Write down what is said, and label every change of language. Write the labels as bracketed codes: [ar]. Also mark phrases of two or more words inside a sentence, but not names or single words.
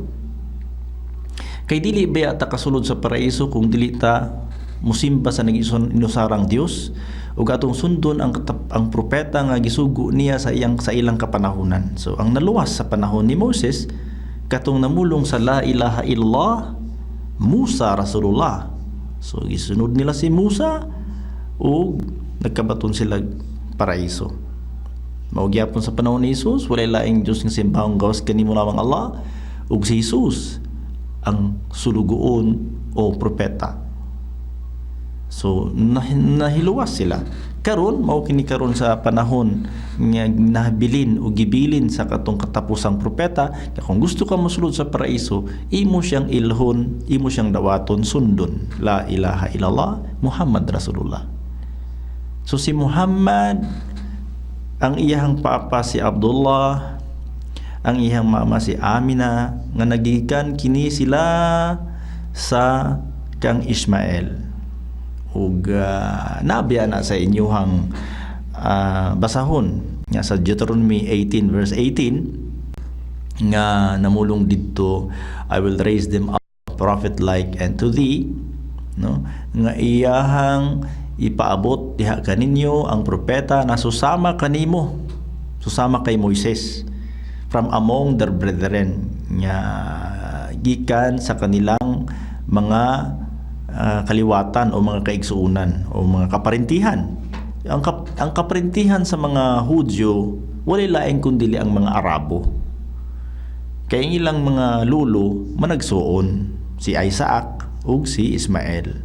[ceb] Kay dili ba ta kasulod sa paraiso kung dili ta musimba sa nag-inusarang Dios ug atong sundon ang propeta nga gisugo niya sa ilang kapanahunan. So ang naluwas sa panahon ni Moses katong namulong sa [ar] لا إله إلا الله موسى رسول الله. [ceb] So gisunod nila si Musa ug nagkabaton sila paraiso. Mao gyapon sa panahon ni Jesus, walay laing Dios nga simbahong gawas kanimo lamang Allah, ug si Jesus ang sulugoon o propeta. So nahiluwas sila. Karon mao kini karon sa panahon nga nahabilin o gibilin sa katong katapusang propeta, kaya kung gusto ka mosulod sa paraiso, imo siyang ilhon, imo siyang dawaton, sundon [ar] لا إله إلا الله محمد رسول الله. [ceb] So si Muhammad, ang iyang papa si Abdullah, ang iyang mama si Amina, nga nagikan kini sila sa kang Ismael. Ug nabiya na sa inyuhang basahon nga sa Deuteronomy 18 verse 18 nga namulong didto, [en] I will raise them up a prophet like unto thee, [ceb] no? Nga iyahang ipaabot diha kaninyo ang propeta na susama kanimo, susama kay Moises [en] from among their brethren, [ceb] nga gikan sa kanilang mga kaliwatan o mga kaigsuunan o mga kaparintihan. Ang kaparintihan sa mga Hudyo walay laing kundi ang mga Arabo. Kay ang ilang mga lulo managsuon, si Isaac ug si Ismael.